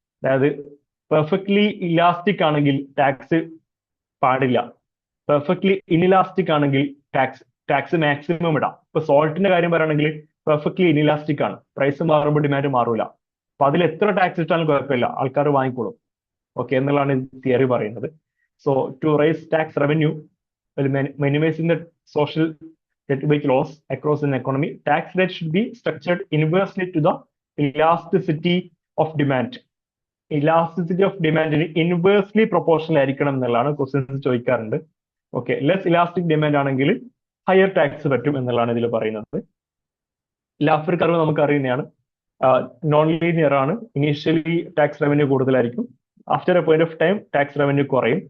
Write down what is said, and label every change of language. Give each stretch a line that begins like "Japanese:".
Malayalam: അതായത് perfectly elastic ആണെങ്കിൽ tax പാടില്ല, പെർഫെക്റ്റ്ലി ഇൻഇലാസ്റ്റിക് ആണെങ്കിൽ ടാക്സ് മാക്സിമം ഇടാം. ഇപ്പൊ സോൾട്ടിന്റെ കാര്യം പറയുകയാണെങ്കിൽ പെർഫെക്റ്റ്ലി ഇൻഇലാസ്റ്റിക് ആണ്, പ്രൈസ് മാറുമ്പോൾ ഡിമാൻഡ് മാറൂല, അപ്പൊ അതിൽ എത്ര ടാക്സ് ഇട്ടാലും കുഴപ്പമില്ല, ആൾക്കാർ വാങ്ങിക്കോളും. ഓക്കെ എന്നുള്ളതാണ് തിയറി പറയുന്നത്.
English: So to raise tax revenue, minimising the social weight loss across an economy, tax rate should be structured inversely to the elasticity of demand.
Malayalam: Elasticity of ഡിമാൻഡിന് inversely proportional ആയിരിക്കണം എന്നുള്ളതാണ് questions ചോദിക്കാറുണ്ട്. Okay, less elastic demand ആണെങ്കിൽ higher tax പറ്റും എന്നുള്ളതാണ് ഇതിൽ പറയുന്നത്. Laughter curve നമുക്ക് അറിയുന്നതാണ്, നോൺ ലീനിയർ ആണ്. ഇനീഷ്യലി ടാക്സ് റവന്യൂ കൂടുതലായിരിക്കും, after A point of time tax revenue കുറയും.